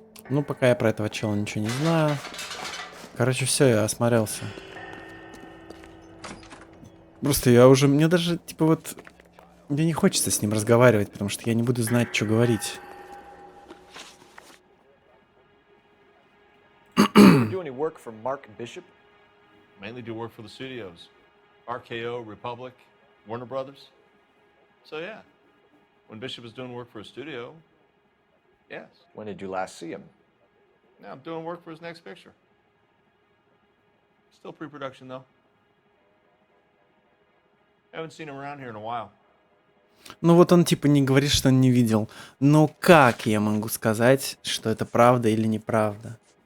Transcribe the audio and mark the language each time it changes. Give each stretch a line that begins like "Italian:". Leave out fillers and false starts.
Russian: Ну, пока я про этого чела ничего не знаю. Короче, все, я осмотрелся. Просто я уже... Мне даже, типа, вот... Мне не хочется с ним разговаривать, потому что я не буду знать, что говорить.
English: Do any work for Mark Bishop? Mainly do work for the studios. RKO, Republic, Warner Brothers. So yeah, when Bishop is doing work for a studio, yes. When did you last see him? Now I'm doing work for his next picture. Still pre-production though. Haven't seen him around here in a while.
Russian: Ну вот он типа не говорит, что он не видел. Но как я могу сказать, что это правда или неправда?